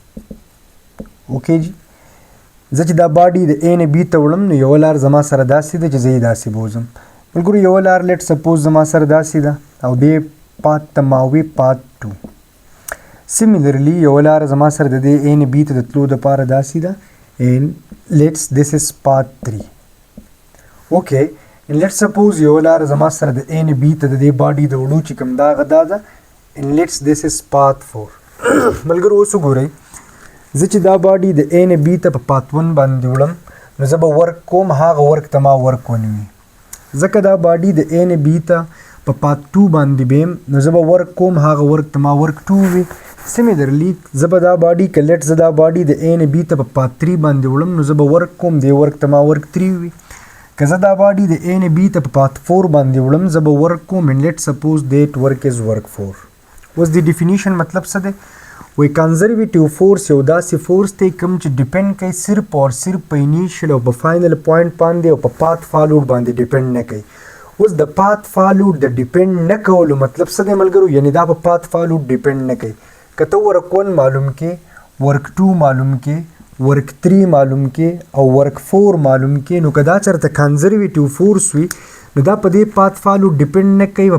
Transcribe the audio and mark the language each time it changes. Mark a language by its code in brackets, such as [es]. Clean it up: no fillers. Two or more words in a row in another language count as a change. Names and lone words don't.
[ps] اوکې جي زه چې دا باډي د A نه B ته وړم نو یوه لار زما سره داسې ده چې زه یې داسې بوځم. ملګرو یوه لار [en] let's suppose [ps] زما سره داسې ده او دې پات ته ما وی پات 2. سیملرلی یوه لار زما سره د دې A نه B ته د تلو دپاره داسې ده [en] and let's this is part 3. okay and let's suppose [ps] یو لار زما سره د A نه B ته د دې باډي د وړو چې کوم دا غدا ده [en] and let's this is part 4. [ps] ملګرو اوس وګورئ زه چې دا باډي د A نه B ته په part 1 باندې وړم نو زه به ورک کوم هغه ورک ته ما ورک ونیوي. ځکه دا باډي د A نه B ته په part 2 باندې بیم نو زه به ورک کوم هغه ورک ته ما ورک 2 وي. سیملرلی زه به دا باډي که لیټ زه دا باډي د A نه B ته په پات 3 باندې وړم نو زه به ورک کوم دې ورک ته ما ورک 3 وي. که زه دا باډي د A نه B ته په پات 4 باندې وړم زه به ورک کوم [en] and let's suppose that work is work 4. [ps] اوس د ډیفینیشن مطلب څه دی؟ وایي [en] conservative force [ps] یو داسې فورس دی کوم چې ډیپینډ کوي صرف او صرف په انیشل او په [en] final point [ps] باندې او په [en] path followed [ps] باندې ډیپینډ نه کوي. اوس د [en] path followed [ps] د ډیپینډ نه کولو مطلب څه دی ملګرو؟ یعنی دا په [en] path followed [ps] ډیپینډ نه کوي. که ته ورک 1 معلوم کې ورک 2 معلوم کې ورک 3 معلوم کې او ورک 4 معلوم کې نو که دا چېرته [en] conservative force [ps] وي نو دا په دې [en] path follow [ps] ډیپینډ نه کوي.